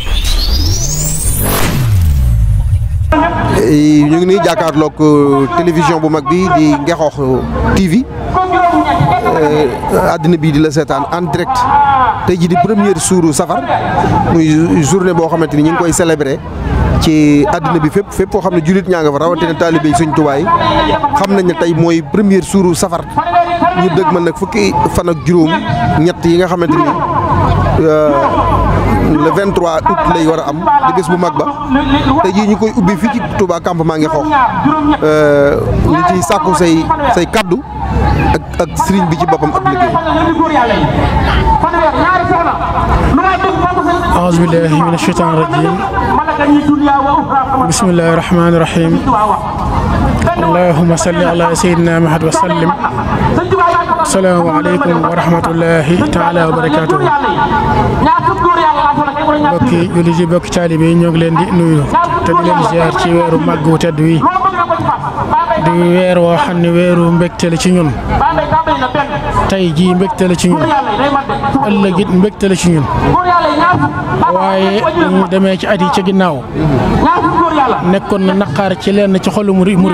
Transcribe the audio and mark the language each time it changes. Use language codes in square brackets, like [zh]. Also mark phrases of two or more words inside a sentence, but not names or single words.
[wo] ñu ngi nii jàkkaarloog télévision bu mag bi di Ngekokh TV àddina bi di la seetaan [fr] en direct [wo] tey ji di première suuru safar muy journée boo xamante ni ñu ngi koy célébrer ci àddina bi fépp foo xam ne jullit ñaa nga fa rawatina taalibe yi Sëñ Tuubaa yi xam nañ ne tey mooy première suuru safar ñu dëgg man nag fukki fan ak juróom ñett yi nga xamante ni le 23 août lay war a am di bés bu mag ba tey jii ñu koy ubbi fii ci Touba campement Ngekokh ñu ciy sàkku say kaddu ak sëriñ bi ci boppam ak liggéey. [ar] أعوذ بالله من الشيطان الرجيم بسم الله الرحمن الرحيم اللهم صل على سيدنا محمد وسلم السلام عليكم ورحمة الله تعالى وبركاته [wo] bokki jullit yi bokki taalibe yi ñoo ngi leen di nuyu te di leen ziar ci weeru màgg wu tedd wi di weer woo xam ne weeru mbégte la ci ñun tey jii mbégte la ci ñun ëllëg it mbégte la ci ñun waaye ñu demee ci at yi ca ginnaaw nekkoon na naqaar ci lenn ci xolu murit